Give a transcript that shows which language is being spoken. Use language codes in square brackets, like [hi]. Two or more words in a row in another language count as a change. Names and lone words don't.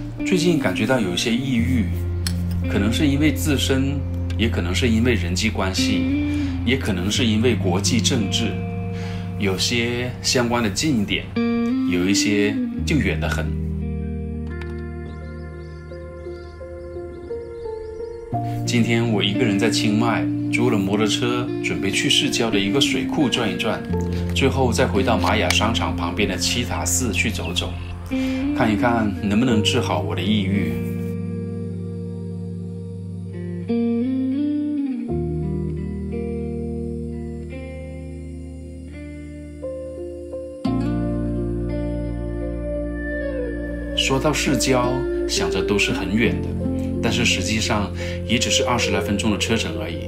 [zh] 最近感覺到有一些抑鬱，可能是因為自身，也可能是因為人際關係，也可能是因為國際政治，有些相關的近一點，有一些就遠得很。今天我一個人在清邁租了摩托車，準備去市郊的一個水庫轉一轉，最後再回到瑪雅商場旁邊的七塔寺去走走，看一看能不能治好我的抑鬱。說到市郊，想着都是很遠的，但是實際上也只是20來分鐘的車程而已。